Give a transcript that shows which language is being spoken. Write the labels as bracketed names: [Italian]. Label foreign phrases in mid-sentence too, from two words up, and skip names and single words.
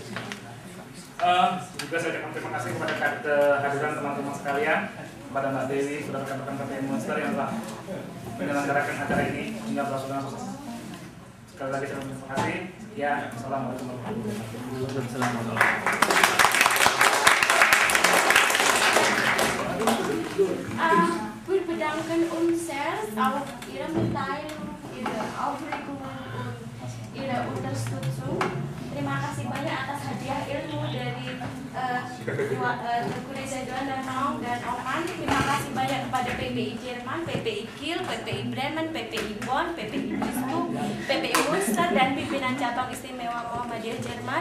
[Indonesian] Juga saya ucapkan terima kasih kepada kehadiran teman-teman sekalian, kepada Mbak Dewi, kepada rekan-rekan KPI Monster yang telah menyelenggarakan acara ini hingga berlangsung dengan sukses. Sekali lagi saya terima kasih. Ya, [Arabic] السلام عليكم ورحمة الله وبركاته. [German] Wir bedanken uns sehr auf Ihre Mitteilung, Ihre Aufregung und Ihre Unterstützung. [Indonesian] Terima kasih banyak atas hadiah ilmu dari Tengku Reza dan Naung dan Oman. Terima kasih banyak kepada PPI Jerman, PPI Kiel, PPI Bremen, PPI Bonn, PPI Duisburg, PPI Munster dan pimpinan cabang istimewa Muhammadiyah Jerman.